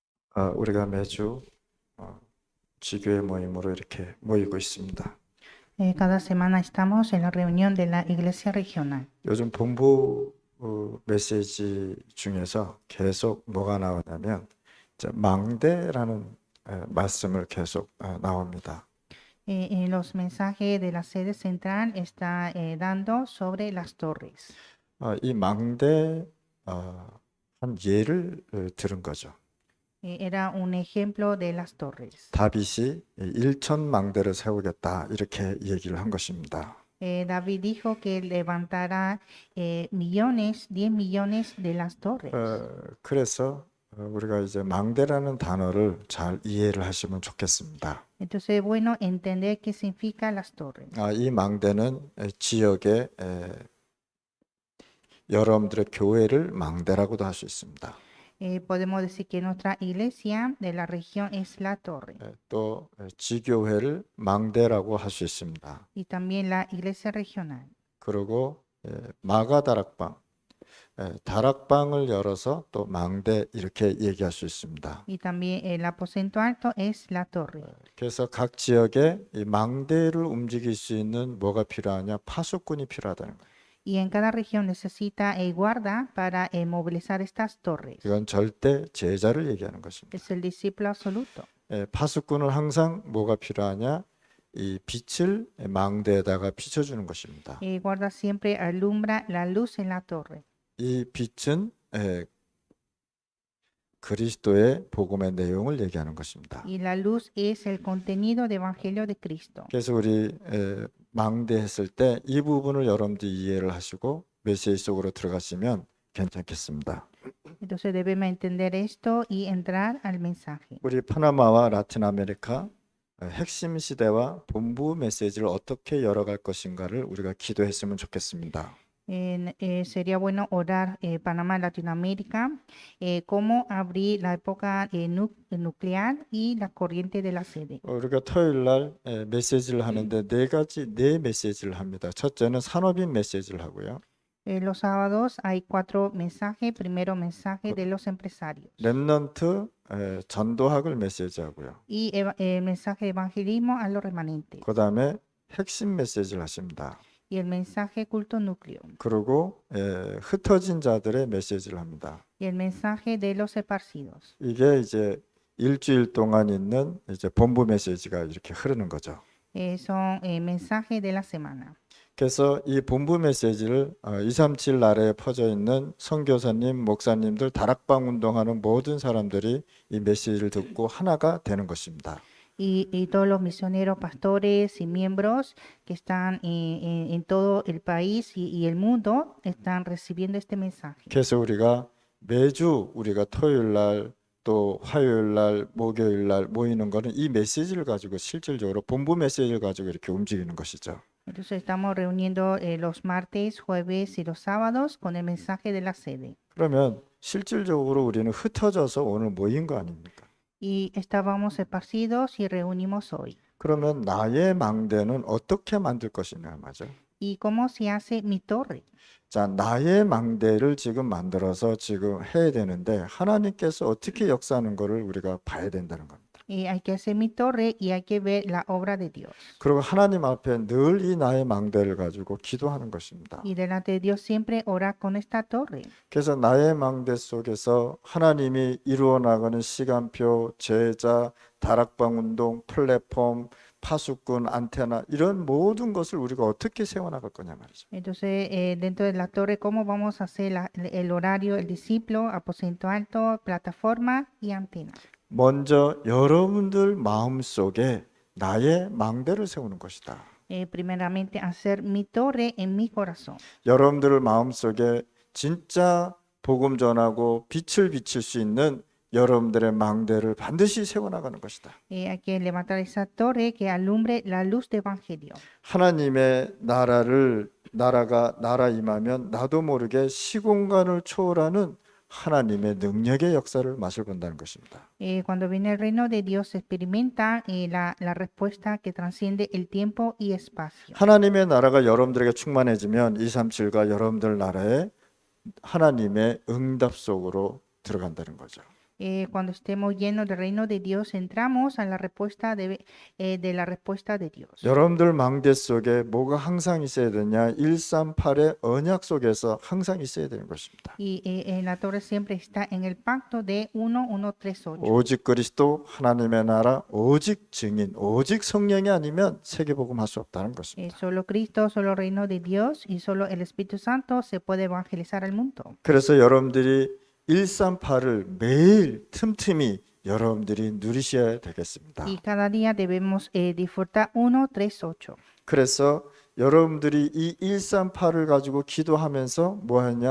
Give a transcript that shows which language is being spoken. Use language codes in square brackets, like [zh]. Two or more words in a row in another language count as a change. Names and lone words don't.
[ko] 우리가 매주 지교회 모임으로 이렇게 모이고 있습니다. [es] Cada semana estamos en la reunión de la iglesia regional. [ko] 요즘 본부 메시지 중에서 계속 뭐가 나오냐면 이제 망대라는 말씀을 계속 나옵니다. [es] En los mensajes de la sede central está dando sobre las torres. [ko] 이 망대 한 예를 들은 거죠. [es] Era un ejemplo de las torres. [ko] 다윗이 1천 망대를 세우겠다 이렇게 얘기를 한 것입니다. [es] David dijo que levantará millones, 10 millones de las torres. [ko] 그래서 우리가 이제 망대라는 단어를 잘 이해를 하시면 좋겠습니다. [es] Entonces es bueno entender qué significa las torres. [ko] 이 망대는 지역의 여러분들의 교회를 망대라고도 할 수 있습니다. [es] Podemos decir que nuestra iglesia de la región es la torre [ko] 또 지교회를 망대라고 할 수 있습니다. [es] y también la iglesia regional. [ko] 그리고 마가다락방, 다락방을 열어서 또 망대 이렇게 얘기할 수 있습니다. [es] Y también el aposento alto es la torre. [ko] 그래서 각 지역에 이 망대를 움직일 수 있는 뭐가 필요하냐? 파수꾼이 필요하다는 거예요. [es] Y en cada región necesita guarda para movilizar estas torres. [ko] 이건 절대 제자를 얘기하는 것입니다. [es] Es el discípulo absoluto. [ko] 파수꾼은 항상 뭐가 필요하냐? 이 빛을 망대에다가 비춰주는 것입니다. [es] Guarda siempre alumbra la luz en la torre. [ko] 이 빛은 그리스도의 복음의 내용을 얘기하는 것입니다. [es] Y la luz es el contenido del Evangelio de Cristo. [ko] 그래서 우리 망대했을 때 이 부분을 여러분들이 이해를 하시고 메시지 속으로 들어가시면 괜찮겠습니다. [es] Entonces debemos entender esto y entrar al mensaje. [ko] 우리 파나마와 라틴 아메리카 핵심 시대와 본부 메시지를 어떻게 열어갈 것인가를 우리가 기도했으면 좋겠습니다. [es] Sería bueno orar Panamá, Latinoamérica, cómo abrir la época nuclear y la corriente de la sede. [ko] 우리가 토요일 날 메시지를 하는데 네 메시지를 합니다. 첫째는 산업인 메시지를 하고요. [es] Los sábados hay 4 mensajes. Primero mensaje de los empresarios [ko] 렘넌트 전도학을 메시지하고요. [es] y mensaje de evangelismo a los remanentes [ko] 그다음에 핵심 메시지를 하십니다. [es] y el mensaje culto núcleo [ko] 그리고 흩어진 자들의 메시지를 합니다. [es] y el mensaje de los esparcidos. [ko] 이게 이제 일주일 동안 있는 이제 본부 메시지가 이렇게 흐르는 거죠. [es] Son mensajes de la semana. [ko] 그래서 이 본부 메시지를 237 나라에 퍼져 있는 선교사님, 목사님들, 다락방 운동하는 모든 사람들이 이 메시지를 듣고 하나가 되는 것입니다. [es] Y todos los misioneros, pastores y miembros que están en todo el país y el mundo están recibiendo este mensaje. [ko] 그래서 우리가 매주 우리가 토요일 날 또 화요일 날, 목요일 날 모이는 거는 이 메시지를 가지고 실질적으로 본부 메시지를 가지고 이렇게 움직이는 것이죠. [es] Entonces estamos reuniendo los martes, jueves y los sábados con el mensaje de la sede. [ko] 그러면 실질적으로 우리는 흩어져서 오늘 모인 거 아닙니까? [es] Y estábamos esparcidos y reunimos hoy. [ko] 그러면 나의 망대는 어떻게 만들 것이냐 맞아? [es] ¿Y cómo se hace mi torre? [ko] 자, 나의 망대를 지금 만들어서 지금 해야 되는데 하나님께서 어떻게 역사하는 것을 우리가 봐야 된다는 겁니다. [es] Hay que hacer mi torre y hay que ver la obra de Dios. [ko] 그리고 하나님 앞에 늘 이 나의 망대를 가지고 기도하는 것입니다. [es] Y delante de Dios siempre orar con esta torre. [ko] 그래서 나의 망대 속에서 하나님이 이루어 나가는 시간표, 제자, 다락방 운동, 플랫폼, 파수꾼, 안테나 이런 모든 것을 우리가 어떻게 세워나갈 거냐 말이죠. [es] Entonces, dentro de la torre, ¿cómo vamos a hacer el horario, el discípulo, aposento alto, plataforma y antena? [ko] 먼저 여러분들 마음속에 나의 망대를 세우는 것이다. [es] Primeramente, hacer mi torre en mi corazón. [ko] 여러분들 마음속에 진짜 복음 전하고 빛을 비칠 수 있는 여러분들의 망대를 반드시 세워나가는 것이다. [es] Hay que levantar esa torre que alumbre la luz de evangelio. [ko] 하나님의 나라가 나라 임하면 나도 모르게 시공간을 초월하는 하나님의 능력의 역사를 맛을 본다는 것입니다. [es] Cuando viene el reino de Dios, se experimenta la respuesta que transciende el tiempo y espacio. [ko] 하나님의 나라가 여러분들에게 충만해지면 237과 여러분들 나라에 하나님의 응답 속으로 들어간다는 거죠. [es] Cuando estemos llenos del reino de Dios, entramos a la respuesta de la respuesta de Dios. [ko] 여러분들 망대 속에 뭐가 항상 있어야 되냐? 138의 언약 속에서 항상 있어야 되는 것입니다. [es] Y en la torre siempre está en el pacto de 1138. [ko] 오직 그리스도, 하나님의 나라, 오직 증인, 오직 성령이 아니면 세계복음할 수 없다는 것입니다. [es] Solo Cristo, solo reino de Dios y solo el Espíritu Santo se puede evangelizar al mundo. [ko] 그래서 여러분들이 138을 매일 틈틈이 여러분들이 누리셔야 되겠습니다. [es] Y cada día debemos disfrutar 138. [ko] 그래서 여러분들이 이 138을 가지고 기도하면서 뭐 하냐?